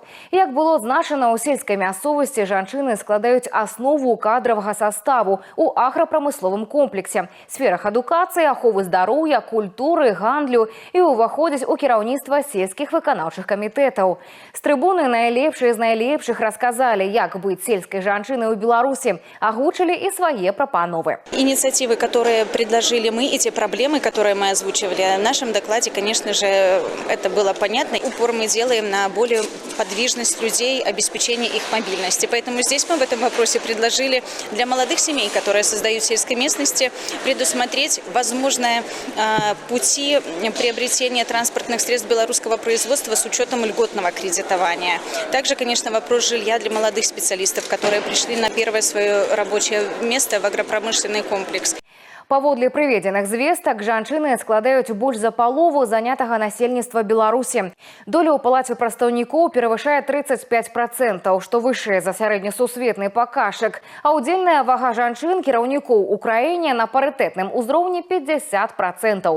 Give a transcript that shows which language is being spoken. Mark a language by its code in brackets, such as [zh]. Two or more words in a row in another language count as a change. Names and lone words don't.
[be] Як было значана, у сельскай мясцовасці жанчыны складаюць аснову кадравага составу у аграпрамысловым комплексе, сферах адукацыі, аховы здароўя, культуры, гандлю і ўваходзяць у кіраўніцтва сельскіх выканаўчых камітэтаў. З трыбуны найлепшыя з найлепшых расказалі, як быць сельскай жанчынай у Беларусі, [ru] агучили и свои [be] пропановы. [ru] Инициативы, которые предложили мы, и те проблемы, которые мы озвучивали в нашем докладе, конечно же, это было понятно. Упор мы делаем на более подвижность людей, обеспечение их мобильности. Поэтому здесь мы в этом вопросе предложили для молодых семей, которые создают в сельской местности, предусмотреть возможные пути приобретения транспортных средств белорусского производства с учетом льготного кредитования. Также, конечно, вопрос жилья для молодых специалистов, которые пришли на первое свое рабочее место в агропромышленный комплекс. [be] Паводле прыведзеных звестак, жанчыны складаюць больш за палову занятага насельніцтва Беларусі. Доля ў палаце прадстаўнікоў перавышае 35%, што вышэй за сярэднесусветны паказчык. А ўдзельная вага жанчын кіраўнікоў у краіне на парытэтным узроўні 50%.